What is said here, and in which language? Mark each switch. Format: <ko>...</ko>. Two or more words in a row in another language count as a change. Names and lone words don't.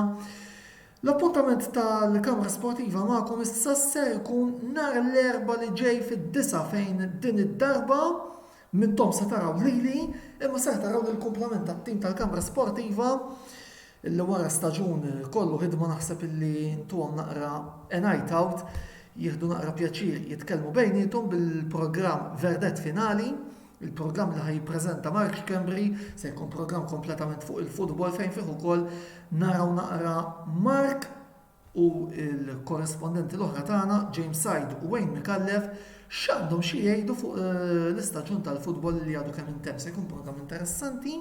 <mt>L-appuntament tal-Kamra Sportiva magħkom issa ser ikun nhar l-erba' li ġej fid-9 fejn din id-darba minnhom se taraw lili imma ser taraw il-kumplament tat-tim tal-Kamra Sportiva illi wara staġun kollu ħidma naħseb illi intuhom naqra</mt> <en>a night</en> <mt>out jieħdu naqra pjaċir jitkellmu bejnietom bil-programm Verdet Finali, il-programm li ħajjippreżenta Mark Kembri se jkun programm kompletament fuq il-futbol fejn fih ukoll naraw naqra Mark u l-korrespondenti l-oħra tagħna James Side u Wayne Mikallef x'għandhom xi jgħidu fuq l-istaġun tal-futbol li għadu kemm intemm se jkun programm interessanti.</mt>